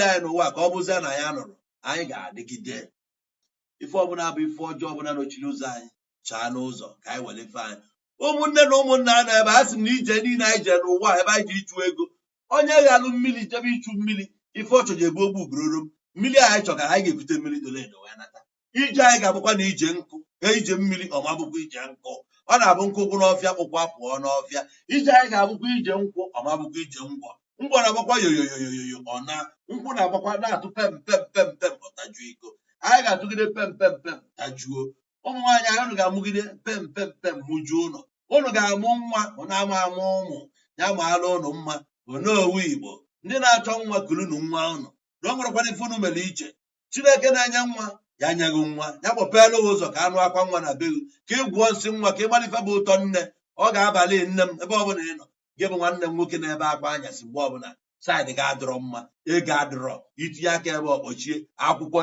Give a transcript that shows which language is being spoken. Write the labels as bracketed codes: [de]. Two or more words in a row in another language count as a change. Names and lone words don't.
[ig] anyị n'ụwa ka ọ bụzie na ya nọrọ anyị ga-adịgide ife ọbụla bụ ife ọjọọ ọbụla nọchiri ụzọ anyị chaa n'ụzọ ka anyị were ife anyị ụmụnne na ụmụnna a na ebe a sị m na ije niile anyị jee n'ụwa ebe anyị ji ịchụ ego onye ga-alụ mmiri jebe ịchụ mmiri ife ọchọ ji egbu ogbu ugboro mmiri anyị chọga anyị ga-ekute mmiri dole edo wee nata ije anyị ga-abụkwa na ije nkụ ije mmiri ọma bụkwa ije nkụ ọ na-abụ nkụ gwụ n'ọfịa kpụkwa pụọ n'ọfịa ije anyị ga-abụkwa ije nkwụ ọma bụkwa ije ngwọ na-agbakwa yoyoyoyoyo ọ na nkwụ na-agbakwa na-atụ pem pem pem pem ọtajuo iko anyị ga-atụgide pem pem pem tajuo ụmụ nwaanyị anyị unu ga-amụgide pem pem pem mụjuo ụlọ unu ga-amụ nwa ụnụ ama amụ ụmụ ya maala ụnụ mma onowu Igbo ndị na-achọ nwa kulunu nwa ụnụ na o nwerekwana ife unu mere iche Chineke na-enye nwa ya nyeghị nwa ya kpọpeela ụzọ ka anụ akwa nwa na beghị ka ị gwụọ nsị nwa ka ị gbalife bụ ụtọ nne ọ ga-abalị nne m ebe ọbụla ị nọ gị bụ nwanne m nwoke na-ebe akwa anyasị mgbe ọbụla saịdị ga-adịrọ mma ego adịrọ itinye aka ebe ọkpọchie akwụkwọ